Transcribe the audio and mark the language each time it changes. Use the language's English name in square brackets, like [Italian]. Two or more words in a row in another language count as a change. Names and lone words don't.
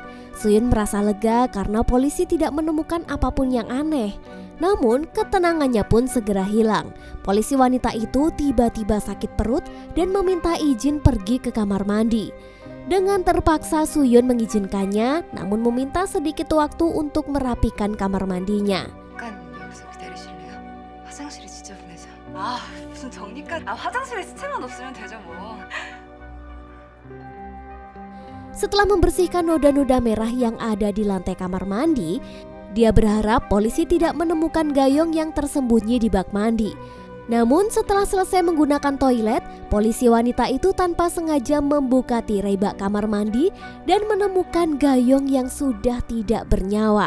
[Indonesian] Suyun merasa lega karena polisi tidak menemukan apapun yang aneh. Namun ketenangannya pun segera hilang. Polisi wanita itu tiba-tiba sakit perut dan meminta izin pergi ke kamar mandi. Dengan terpaksa Suyun mengizinkannya, namun meminta sedikit waktu untuk merapikan kamar mandinya. [Korean] 잠깐 여기서 기다리실래요? 화장실이 지저분해서. 아, 무슨 정리까지. 화장실에 시체만 없으면 되죠 뭐. [Indonesian] Setelah membersihkan noda-noda merah yang ada di lantai kamar mandi, dia berharap polisi tidak menemukan Gayong yang tersembunyi di bak mandi. Namun setelah selesai menggunakan toilet, polisi wanita itu tanpa sengaja membuka tirai bak kamar mandi dan menemukan Gayong yang sudah tidak bernyawa.